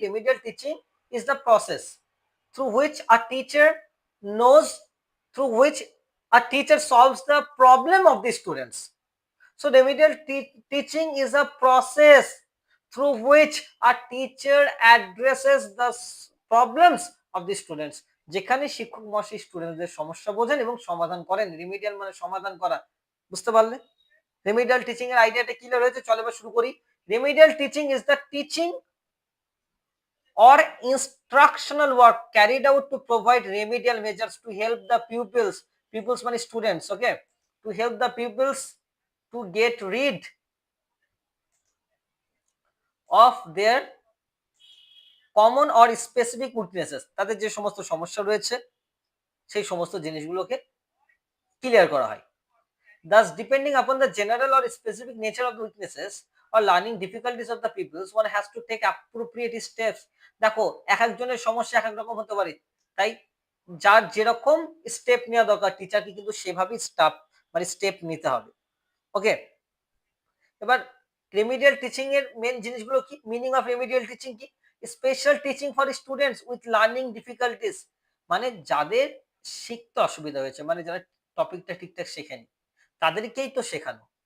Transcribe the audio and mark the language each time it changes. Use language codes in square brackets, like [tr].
[en] Remedial teaching is the process through which a teacher knows, through which a teacher solves the problem of the students. So remedial teaching is a process through which a teacher addresses the problems of the students. [bn] যেখানে শিক্ষক মহাশয় স্টুডেন্টদের সমস্যা বোঝেন এবং সমাধান করেন। Remedial মানে সমাধান করা। বুঝতে পারলে? রিমিডিয়াল টিচিং এর আইডিয়াটা ক্লিয়ার হয়েছে? চলো এবার শুরু করি। [en] remedial teaching is the teaching or instructional work carried out to provide remedial measures to help the pupils মানে students, okay, to help the pupils to get rid of their common or specific weaknesses, [bn] তাদের যে সমস্ত সমস্যা রয়েছে সেই সমস্ত জিনিসগুলোকে clear করা হয়। [en] Thus, depending upon the general or specific nature of the weaknesses or learning difficulties of the pupils, one has to take appropriate steps. [bn] দেখো এক একজনের সমস্যা এক এক রকম হতে পারে, তাই যার যেরকম স্টেপ নেওয়া দরকার টিচারকে কিন্তু সেভাবেই স্টেপ নিতে হবে। ওকে, এবার রেমিডিয়াল টিচিং এর মেন জিনিসগুলো কি? মিনিং অফ রেমিডিয়াল টিচিং কি? [en] special teaching for students with learning difficulties, [bn] মানে যাদের শিখতে অসুবিধা হয়েছে, মানে যারা টপিকটা ঠিকঠাক শেখেনি তাদেরকেই তো শেখানো।